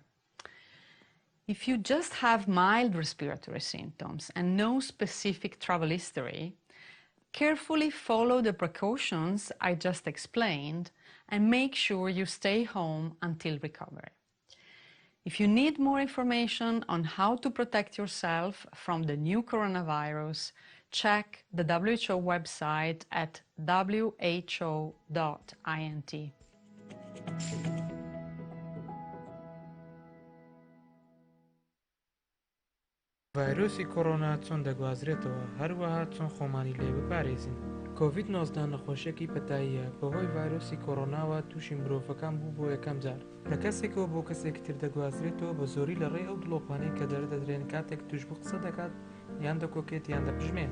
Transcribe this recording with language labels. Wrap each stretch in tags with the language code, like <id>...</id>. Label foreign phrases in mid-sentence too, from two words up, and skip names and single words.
<en>If you just have mild respiratory symptoms and no specific travel history, carefully follow the precautions I just explained and make sure you stay home until recovery. If you need more information on how to protect yourself from the new coronavirus, check the WHO website at who.int.</en> <ckb>ڤایرۆسی کۆڕۆنا چۆن دەگوازرێتەوە هەروەها چۆن خۆمانی لێ بپارێزین. کۆڤید-19 نەخۆشیەکی پەتاییە بەهۆی ڤایرۆسی کۆڕۆناوە تووشی مرۆڤەکان بوو بۆ یەکەم جار لە کەسێکەوە بۆ کەسێکی تر دەگوازرێتەوە بە زۆری لە ڕێی ئەو دڵۆپانەی کە دەردەدرێن کاتێک توش بوو قسە دەکات یان دەکۆکێت یان دەپژمێت.</ckb>